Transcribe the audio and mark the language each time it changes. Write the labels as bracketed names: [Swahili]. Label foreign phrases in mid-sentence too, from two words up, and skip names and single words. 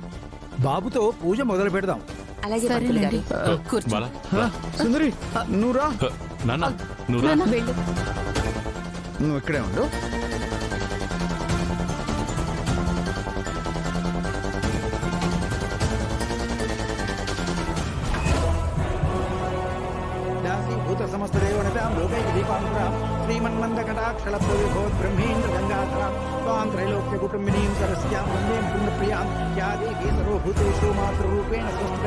[Telugu] బాబుతో పూజ మొదలు పెడదాం. అలాగే పంతులు గారు. కూర్చో. బాలా, సుందరి నువ్వురా. నాన్న నువ్వు రా. వెళ్ళు. నువ్వు ఇక్కడే ఉండు. [Sanskrit] दासीभूत समस्तदेवतां लोकैक दीपांकुरां श्रीमन्मन्दकटाक्षलभोविभो ब्रह्मेन्द्र गंगाधरां स्वां त्रैलोक्यकुटुम्बिनीं सरस्यां वन्दे पुण्यप्रियां या देवी सर्वभूतेषु मातृरूपेण संस्थिता।